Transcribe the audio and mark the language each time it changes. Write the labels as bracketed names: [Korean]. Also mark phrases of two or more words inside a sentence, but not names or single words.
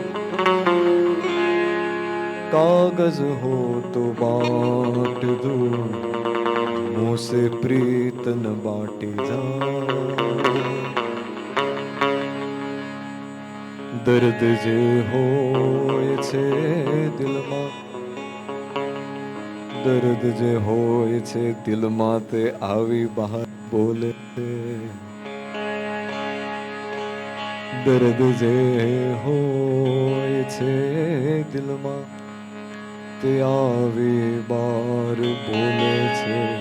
[Hindi] कागज हो तो बांट दो, मुँह से प्रीत न बांटी जाए, [Gujarati] દર્દ જે હોય છે દિલમાં, દર્દ જે હોય છે દિલમાં તે આવી બહાર બોલે છે, દર્દ જે હોય છે દિલમાં તે આવી બહાર બોલે છે,